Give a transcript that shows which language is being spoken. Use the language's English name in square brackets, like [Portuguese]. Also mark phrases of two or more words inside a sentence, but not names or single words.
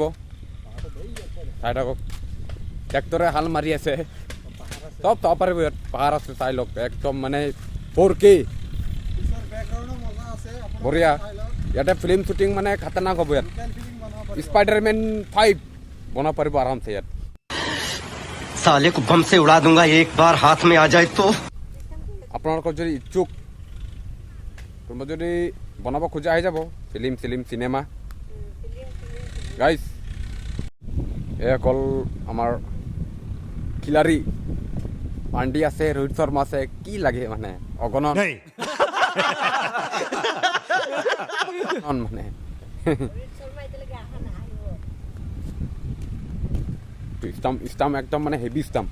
[Assamese] চাই থাকক ট্ৰেক্টৰে হাল মাৰি আছে, চব চাব পাৰিব। ইয়াত পাহাৰ আছে, চাই লওক একদম মানে 4K বঢ়িয়া। ইয়াতে [English] film shooting [Assamese] মানে খাতৰনাক হ'ব। ইয়াত স্পাইডাৰমেন 5 বনাব পাৰিব আৰামছে। ইয়াত [Hindi] साले को बम से उड़ा दूंगा एक बार हाथ में आ जाए तो। [Assamese] আপোনালোকৰ যদি ইচ্ছুক, কোনোবা যদি বনাব খোজা আহি যাব। [English] film cinema guys. [Assamese] এই অকল আমাৰ খিলাৰী পাণ্ডি আছে, ৰোহিত শৰ্মা আছে, কি লাগে মানে অগণন মানে ষ্টাম্প একদম মানে [English] heavy stump.